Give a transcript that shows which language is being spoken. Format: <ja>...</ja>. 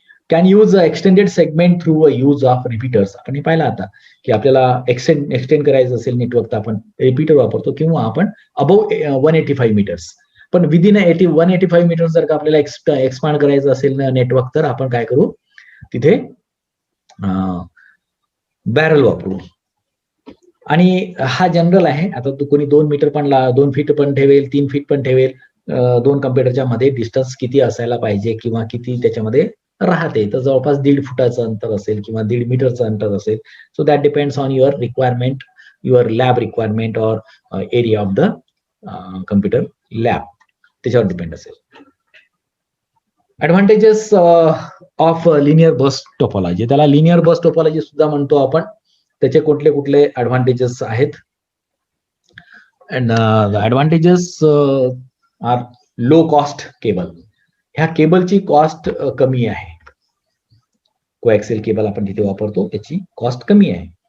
<en>can use extended segment through a use of repeaters,</en> <mr>आपण हे पाहिलं आता की आपल्याला एक्सटेंड करायचं असेल नेटवर्क तर आपण रिपीटर वापरतो, किंवा आपण अबव 185 मीटर्स, पण विदिन 185 मीटर्स जर का आपल्याला एक्सपांड करायचं असेल नेटवर्क तर आपण काय करू, तिथे बॅरल वापरू। आणि हा जनरल आहे, आता तू कोणी 2 मीटर पण 2 फीट पण ठेवेल, 3 फीट पण ठेवेल, दोन कम्प्युटरच्या मध्ये डिस्टन्स किती असायला पाहिजे किंवा किती त्याच्यामध्ये राहते, तर जवळपास 1.5 फुटाचं अंतर असेल किंवा 1.5 मीटरचं अंतर असेल।</mr> <en>so that depends on your requirement, your lab requirement और area of the computer lab,</en> <mr>त्याच्यावर डिपेंड असेल।</mr> <en>advantages of linear bus topology,</en> <mr>त्याला लिनियर बस टोपोलॉजी सुद्धा म्हणतो आपण। त्याचे कुठले कुठले ऍडव्हान्टेजेस आहेत,</mr> <en>and advantages are low cost cable,</en> <mr>ह्या केबलची कॉस्ट कमी आहे, कोएक्सियल केबल आपण जिथे वापरतो त्याची कॉस्ट कमी आहे।</mr>